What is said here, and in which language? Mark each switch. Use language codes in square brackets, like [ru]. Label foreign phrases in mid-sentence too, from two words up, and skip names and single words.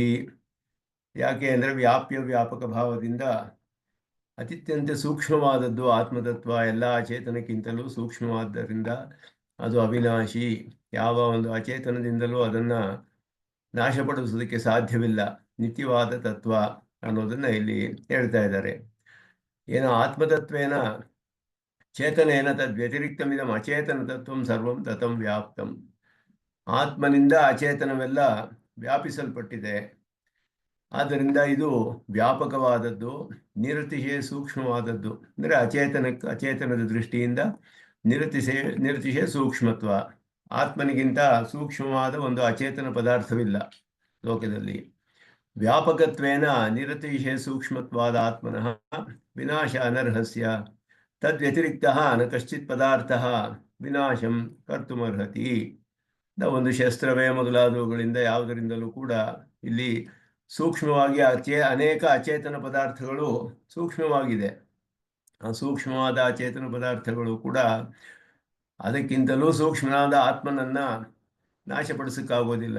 [kn] ಯಾಕೆ ಅಂದರೆ ವ್ಯಾಪಕ ಭಾವದಿಂದ ಅತ್ಯಂತ ಸೂಕ್ಷ್ಮವಾದದ್ದು ಆತ್ಮತತ್ವ, ಎಲ್ಲ ಅಚೇತನಕ್ಕಿಂತಲೂ ಸೂಕ್ಷ್ಮವಾದ್ದರಿಂದ ಅದು ಅವಿನಾಶಿ. ಯಾವ ಒಂದು ಅಚೇತನದಿಂದಲೂ ಅದನ್ನು ನಾಶಪಡಿಸೋದಕ್ಕೆ ಸಾಧ್ಯವಿಲ್ಲ, ನಿತ್ಯವಾದ ತತ್ವ ಅನ್ನೋದನ್ನು ಇಲ್ಲಿ ಹೇಳ್ತಾ ಇದ್ದಾರೆ. [sa] ಏನು ಆತ್ಮತತ್ವೇನ ಚೇತನೇನ ತದ್ವ್ಯತಿರಿಕ್ತಮಿದಂ ಅಚೇತನ ತತ್ವಂ ಸರ್ವಂ ತತಂ ವ್ಯಾಪ್ತಂ. [kn] ಆತ್ಮನಿಂದ ಅಚೇತನವೆಲ್ಲ ವ್ಯಾಪಿಸಲ್ಪಟ್ಟಿದೆ. ಆದ್ದರಿಂದ ಇದು ವ್ಯಾಪಕವಾದದ್ದು, ನಿರತಿಶಯ ಸೂಕ್ಷ್ಮವಾದದ್ದು. ಅಂದರೆ ಅಚೇತನದ ದೃಷ್ಟಿಯಿಂದ ನಿರತಿಶಯ ಸೂಕ್ಷ್ಮತ್ವ. ಆತ್ಮನಿಗಿಂತ ಸೂಕ್ಷ್ಮವಾದ ಒಂದು ಅಚೇತನ ಪದಾರ್ಥವಿಲ್ಲ ಲೋಕದಲ್ಲಿ. [sa] ವ್ಯಾಪಕತ್ವೇನ ನಿರತಿಶಯ ಸೂಕ್ಷ್ಮತ್ವಾದ ಆತ್ಮನಃ ವಿನಾಶ ಅನರ್ಹಸ್ಯ ತದ್ವ್ಯತಿರಿಕ್ತಃ ನ ಕಶ್ಚಿತ್ ಪದಾರ್ಥಃ ವಿನಾಶಂ ಕರ್ತುಮರ್ಹತಿ. [kn] ಒಂದು ಶಸ್ತ್ರವೇ ಮೊದಲಾದವುಗಳಿಂದ ಯಾವುದರಿಂದಲೂ ಕೂಡ ಇಲ್ಲಿ ಸೂಕ್ಷ್ಮವಾಗಿ ಅನೇಕ ಅಚೇತನ ಪದಾರ್ಥಗಳು ಸೂಕ್ಷ್ಮವಾಗಿದೆ. ಆ ಸೂಕ್ಷ್ಮವಾದ ಅಚೇತನ ಪದಾರ್ಥಗಳು ಕೂಡ ಅದಕ್ಕಿಂತಲೂ ಸೂಕ್ಷ್ಮನಾದ ಆತ್ಮನನ್ನು ನಾಶಪಡಿಸೋಕ್ಕಾಗೋದಿಲ್ಲ.